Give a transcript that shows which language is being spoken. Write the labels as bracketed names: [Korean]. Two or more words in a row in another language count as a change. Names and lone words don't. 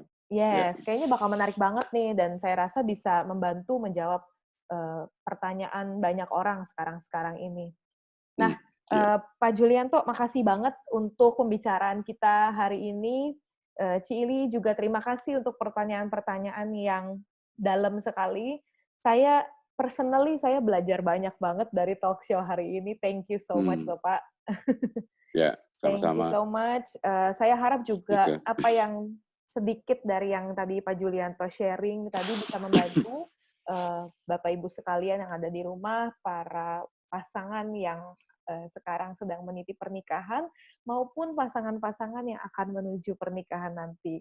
[Indonesian] Yes, kayaknya bakal menarik banget nih, dan saya rasa bisa membantu menjawab pertanyaan banyak orang sekarang ini. Nah, Pak Julianto, makasih banget untuk pembicaraan kita hari ini. Ci Ili juga terima kasih untuk pertanyaan-pertanyaan yang dalam sekali. Saya personally belajar banyak banget dari [English] talk show [Indonesian] hari ini. [English] Thank you so much, [Indonesian] Bapak. Ya, sama-sama. [English] Thank you so much. [Indonesian] Saya harap juga apa yang sedikit dari yang tadi Pak Julianto sharing tadi bisa membantu Bapak Ibu sekalian yang ada di rumah, para pasangan yang sekarang sedang meniti pernikahan, maupun pasangan-pasangan yang akan menuju pernikahan nanti.